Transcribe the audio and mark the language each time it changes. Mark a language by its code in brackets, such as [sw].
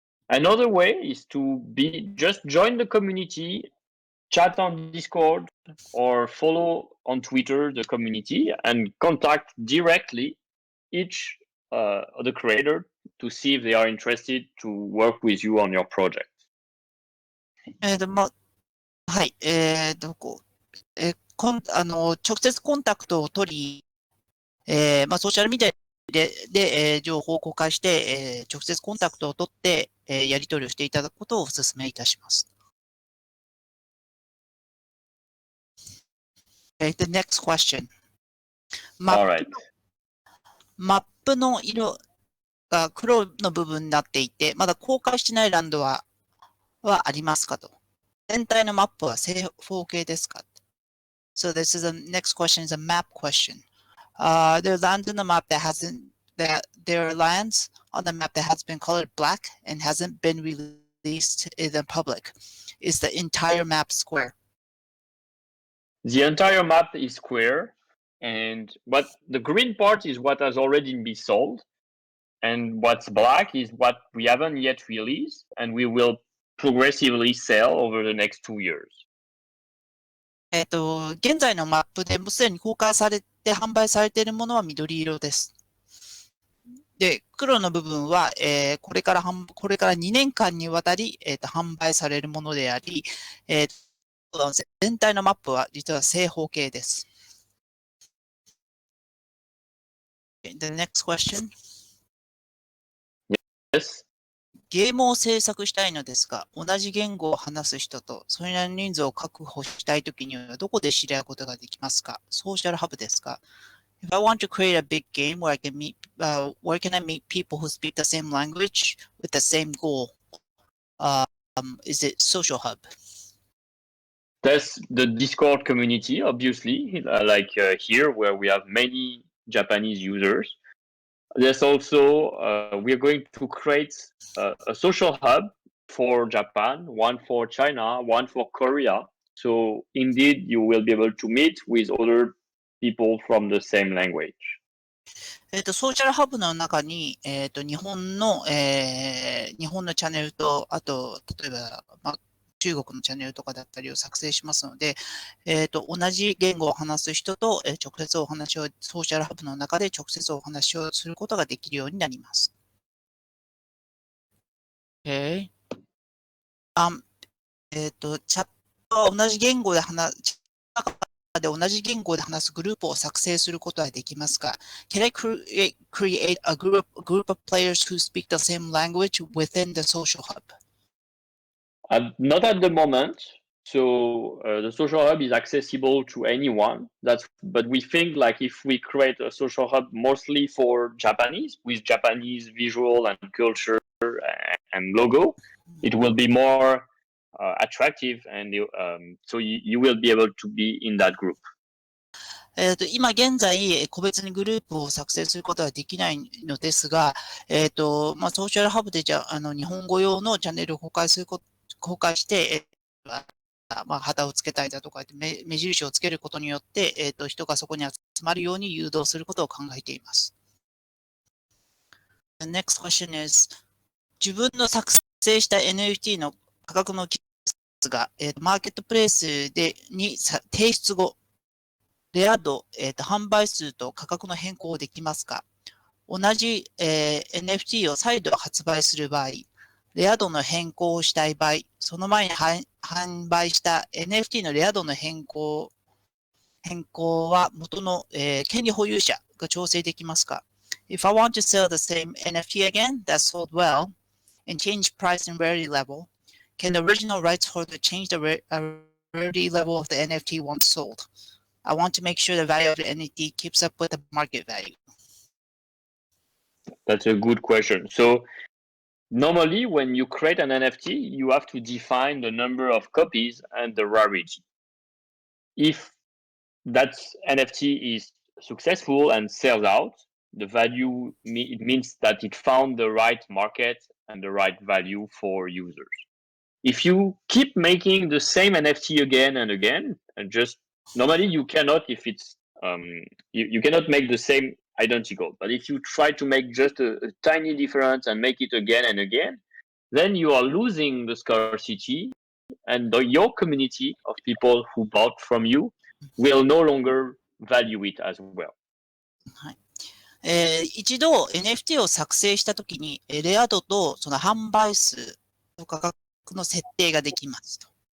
[en] Another way is to just join the community, chat on Discord, or follow on Twitter the community and contact directly each the creator to see if they are interested to work with you on your project. [ja] はい、直接コンタクトを取り、ソーシャルメディアで、情報を公開して、直接コンタクトを取って、やり取りをしていただくことをお勧めいたします。 [en] The next question. [ja] マップの色が黒の部分になっていて、まだ公開してないランドはありますかと。全体のマップは正方形ですか？ [en] So this is the next question is a map question. There are lands on the map there are lands on the map that has been colored black and hasn't been released in the public. Is the entire map square? The entire map is square, and the green part is what has already been sold, and what's black is what we haven't yet released, and we will progressively sell over the next 2 years. [ja] 現在のマップでもうすでに公開されて販売されているものは緑色です。で、黒の部分は、これから2年間にわたり、販売されるものであり、全体のマップは実は正方形です。 [en] The next question. Yes. [ja] ゲームを制作したいのですが、同じ言語を話す人とそれなりの人数を確保したいときにはどこで知り合うことができますか？ソーシャルハブですか？ [en] If I want to create a big game where where can I meet people who speak the same language with the same goal? Is it social hub? There's the Discord community, obviously, here where we have many Japanese users. There's also, we are going to create a social hub for Japan, one for China, one for Korea. So indeed, you will be able to meet with other people from the same language. [ja] ソーシャルハブの中に、日本のチャンネルと、あと、例えば、中国のチャンネルとかだったりを作成しますので、同じ言語を話す人と、直接お話を、ソーシャルハブの中で直接お話をすることができるようになります。 [en] Okay. [ja] チャットは同じ言語で同じ言語で話すグループを作成することはできますか？ [en] Can I create a group of players who speak the same language within the social hub? Not at the moment. So the social hub is accessible to anyone. But we think like if we create a social hub mostly for Japanese with Japanese visual and culture and logo, it will be more attractive, and so you will be able to be in that group. [ja] 今現在、個別にグループを作成することはできないのですが、ソーシャルハブで日本語用のチャンネルを公開して、旗をつけたりだとか、目印をつけることによって、人がそこに集まるように誘導することを考えています。 [en] The next question is, [ja] 自分の作成した NFT の価格の記述が、マーケットプレイスに提出後、レア度、販売数と価格の変更をできますか？同じ、NFT を再度発売する場合、レア度の変更をしたい場合、その前に販売した NFT のレア度の変更は元の、権利保有者が調整できますか？ [en] If I want to sell the same NFT again that sold well and change price and rarity level, can the original rights holder change the rarity level of the NFT once sold? I want to make sure the value of the NFT keeps up with the market value. That's a good question. So normally when you create an NFT, you have to define the number of copies and the rarity. If that NFT is successful and sells out, the value, it means that it found the right market and the right value for users. If you keep making the same NFT again and again, and just normally you cannot, if it's you cannot make the same identical, but if you try to make just a tiny difference and make it again and again, then you are losing the scarcity, and your community of people who bought from you will no longer value it as well. [ja] はい。一度 NFT を作成したときに、レア度とその販売数の価格の設定ができますと。